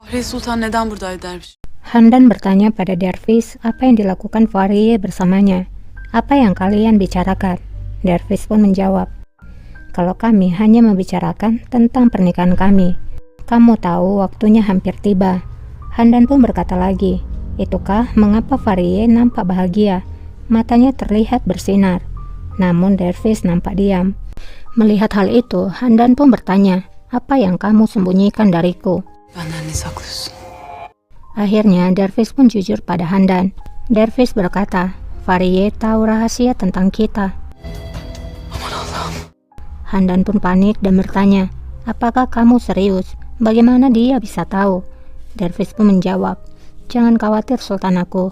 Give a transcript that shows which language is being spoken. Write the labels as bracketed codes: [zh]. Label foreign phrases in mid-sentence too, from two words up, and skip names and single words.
[tr] Fahriye Sultan neden buradaydı derviş? [id] Handan bertanya pada Dervish apa yang dilakukan Fahriye bersamanya. Apa yang kalian bicarakan? Dervish pun menjawab, kalau kami hanya membicarakan tentang pernikahan kami. Kamu tahu waktunya hampir tiba. Handan pun berkata lagi, itukah mengapa Fahriye nampak bahagia? Matanya terlihat bersinar. Namun Dervish nampak diam. Melihat hal itu, Handan pun bertanya, apa yang kamu sembunyikan dariku? [tr] Benden ne saklıyorsun? [id] Akhirnya Dervish pun jujur pada Handan. Dervish berkata, Fahriye tahu rahasia tentang kita. [tr] Aman Allah'ım. [id] Handan pun panik dan bertanya, apakah kamu serius? Bagaimana dia bisa tahu? Dervish pun menjawab, jangan khawatir sultanku.